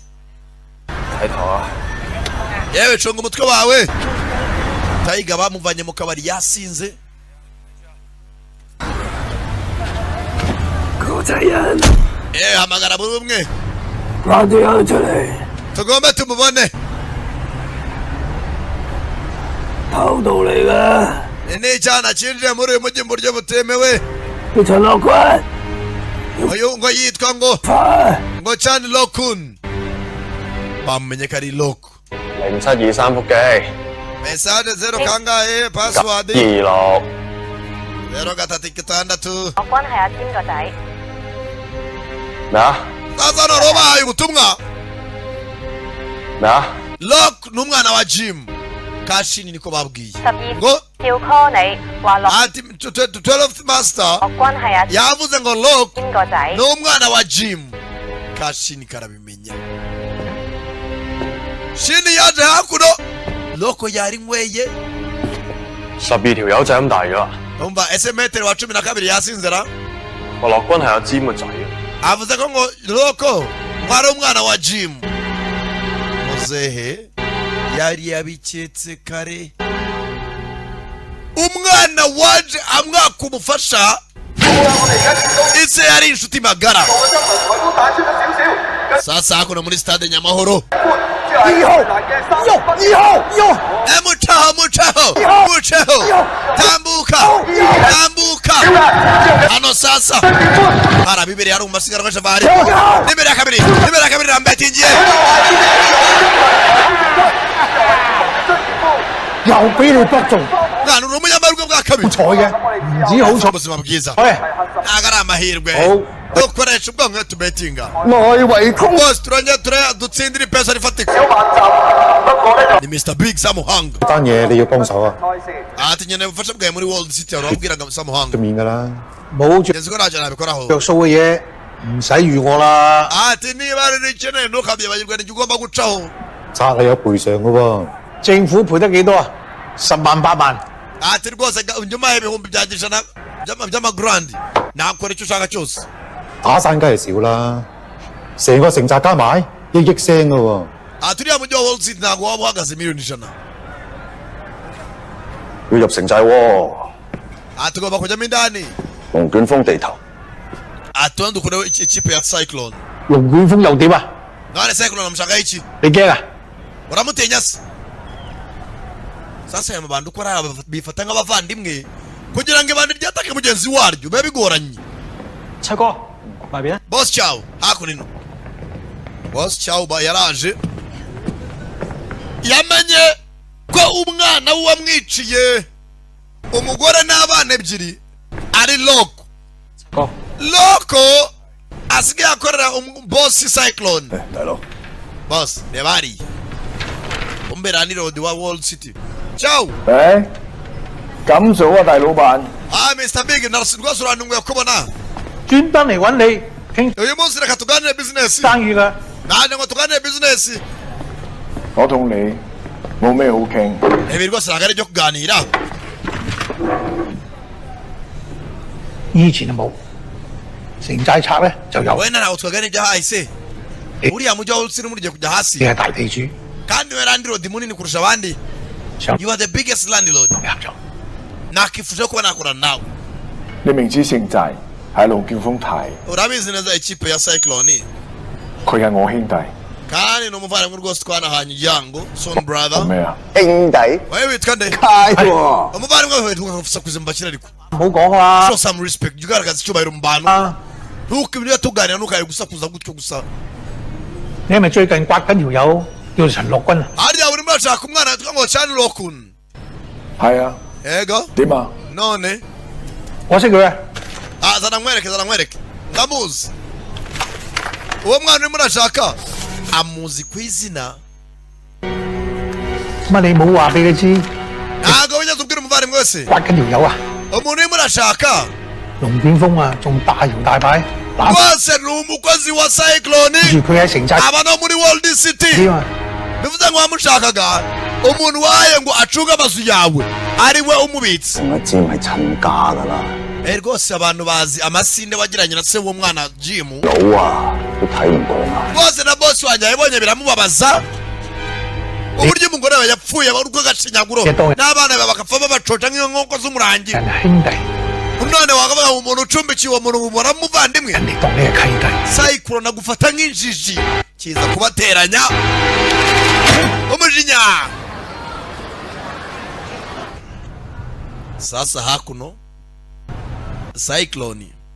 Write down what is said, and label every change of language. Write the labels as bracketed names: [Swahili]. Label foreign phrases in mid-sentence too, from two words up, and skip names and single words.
[Cantonese] 睇頭啊！ [Kinyarwanda] yewe cunga umutwe wawe Tayiga bamuvanye mu kabari yasinze [Cantonese] 個仔人， [Kinyarwanda] hamagara buri umwe [Cantonese] 拉啲人出嚟， [Kinyarwanda] tugombe tumubone [Cantonese] 偷渡嚟㗎， [Kinyarwanda] ni icyana cyinjiye muri uyu mujyi mu buryo butemewe [Cantonese] 叫陳樂坤， [Kinyarwanda] uyu ngo yitwa ngo [Cantonese] 快！ [Kinyarwanda] ngo Chan Lokun bamenye ko ari Loku [Cantonese] 0723腹肌 [Kinyarwanda] message 0 kangahe password 26 0 [Cantonese] 我關係阿詹個仔，咩啊 [Kinyarwanda] sasa none bahaye ubutumwa [Cantonese] 咩啊？ [Kinyarwanda] Loku ni umwana wa Jim Kashini niko babwiye 12 ngo [Cantonese] 要 call 你話落 [Kinyarwanda] ati 12th master [Cantonese] 我關係阿 [Kinyarwanda] yavuze ngo Loku [Cantonese] 詹個仔 [Kinyarwanda] ni umwana wa Jim Kashini karabimenya Shini yaje hakuno Loko yari nyweye [Cantonese] 12 條友仔咁大㗎。 [Kinyarwanda] umva ese metero wa 12 yasinzira 我樂君係阿詹個仔。 avuze ko ngo Loko ari umwana wa Jim. Muzehe yari yabiketse kare. Umwana waje amwaka umufasha ise yari inshuti magara. [Swahili] Sasa hakuna [Kinyarwanda] muri stade Nyamahoro. Muchaho tambuka hano sasa hara bibiri hari umusigara kwa Javari nimero ya kabiri rambetingiye [Cantonese] 又俾你搏中， [Kinyarwanda] mwana uri umunyamahirwe bwa kabiri [Cantonese] 彩嘅，唔止好彩， [Kinyarwanda] ubuzima bwiza [Cantonese] 喂， [Kinyarwanda] ntago ari amahirwe dukoresha ubwonko tubetinga [Cantonese] 內圍通 [Kinyarwanda] bose turongera dutsindira ipesa rifatika ni Mr Big Samuhanga [Cantonese] 單嘢你要幫手啊， [Kinyarwanda] ati nyene ubufasha bwawe muri World City urabwiraga Samuhanga [Cantonese] 面㗎啦，冇着 [Kinyarwanda] nzi ko ntacyo nabikoraho [Cantonese] 着數嘅嘢唔使預我啦， [Kinyarwanda] ati niba ari n'ikeneye ntukabyibagirwe n'icyo ugomba gucaho [Cantonese] 責係有賠償嘅喎，政府賠得幾多啊？10萬8萬， [Kinyarwanda] ati rwose nyuma y'ibihumbi bya ijana by'amagrandi nakora icyo ushaka cyose [Cantonese] 打散梗係少啦，成個城寨加埋1億聲嘅喎， [Kinyarwanda] ati uriya mujyi wa World City ntabwo waba uhagaze miliyoni 100 [Cantonese] 要入城寨喎， [Kinyarwanda] ati ugomba kujyamo indani [Cantonese] 龍捲風地頭， [Kinyarwanda] ati wenda ukureho ikipe ya Cyclone [Cantonese] 龍捲風又點啊？ none Cyclone amushakaho iki 你驚啊？ [Kinyarwanda] uramutinya se sasa aya mabandi uko ari bifata nk'abavandimwe kugira ngo ibandi ryatake mugenzi waryo biba bigoranye [Cantonese] 七哥，外邊啊！ [Kinyarwanda] Boss Chow hakuno Boss Chow yaraje yamenye ko umwana we wamwiciye umugore n'abana ebyiri ari Loko [Cantonese] 哥， [Kinyarwanda] Loko asigaye akorera Boss Cyclone [Cantonese] 大佬， [Kinyarwanda] Boss reba hariya umbera ni road wa World City Chow [Cantonese] 誒，咁做啊，大老闆， [Kinyarwanda] Mr Big rwose urantunguye kubona [Cantonese] 專登嚟揾你傾 [Kinyarwanda] uyu munsi reka tuganire business [Cantonese] 生意㗎。 [Kinyarwanda] naje ngo tuganire business [Cantonese] 我同你冇咩好傾。 [Kinyarwanda] ibi rwose ntabwo ari ibyo kuganira [Cantonese] 以前就冇，城寨拆咧就有。 [Kinyarwanda] wenda ntabwo twaganira ibyahahise uriya mujyi wa World City mugiye kujya hasi [Cantonese] 你係大地主， [Kinyarwanda] kandi we landlord munini kurusha abandi [Cantonese] 想 [English] you are the biggest landlord [Cantonese] 同你合作。 [Kinyarwanda] nakifuje kuba nakorana nawe [Cantonese] 你明知城寨喺龍捲風睇， [Kinyarwanda] urabizi neza ikipe ya Cyclone [Cantonese] 佢係我兄弟， [Kinyarwanda] kandi ni umuvandimwe rwose twanahanye igihango son [Cantonese] 做 [English] brother [Cantonese] 咩啊？兄弟， [Kinyarwanda] wowe witwa nde [Cantonese] 街喎， [Kinyarwanda] umuvandimwe wawe tukagusakuza mu bakire ariko [Cantonese] 唔好講啦 [English] show some respect [Kinyarwanda] jya ugaragaza icyubahiro mu bantu [Cantonese] 啊！ [Kinyarwanda] ntukibyo tuganira ntukaye gusakuza gutyo gusa [Cantonese] 你係咪最近刮緊條友叫陳樂君啊？ [Kinyarwanda] harya urimo urashaka umwana witwa ngo Chan Lokun [Cantonese] 係啊， [Kinyarwanda] yego [Cantonese] 點啊？ [Kinyarwanda] none [Cantonese] 我識佢啊！ [Kinyarwanda] zana nkwereke ndamuzi uwo mwana urimo urashaka amuzi ku izina [Cantonese] 乜你冇話俾佢知 [Kinyarwanda] ntabwo wigeze ubwira umuvandimwe wese [Cantonese] 刮緊條友啊？ [Kinyarwanda] umuntu urimo urashaka [Cantonese] 龍捲風啊，仲大搖大擺攬 [Kinyarwanda] rwose ni umukozi wa Cyclone [Cantonese] 住佢喺城寨 [Kinyarwanda] aba no muri World City [Cantonese] 點啊？ [Kinyarwanda] bivuze ngo wamushakaga umuntu waye ngo acunge amazu yawe ari we umubitsi [Cantonese] 同阿詹係親家㗎啦， [Kinyarwanda] rwose abantu bazi amasinde wagiranye na se w'umwana Jim [Cantonese] 佬啊都睇唔過眼， [Kinyarwanda] rwose na boss wanjye yabonye biramubabaza uburyo umugore we yapfuye urwo gacinyaguro n'abana be bagapfa babacoca nk'iyo nkoko z'umurangi [Cantonese] 人係兄弟， [Kinyarwanda] none wakavuga ngo umuntu ucumbikiye uwo muntu umubona muvandimwe [Cantonese] 人哋當你係契弟， [Kinyarwanda] Cyclone agufata nk'injiji kiza kubateranya umujinya sasa hakuno Cyclone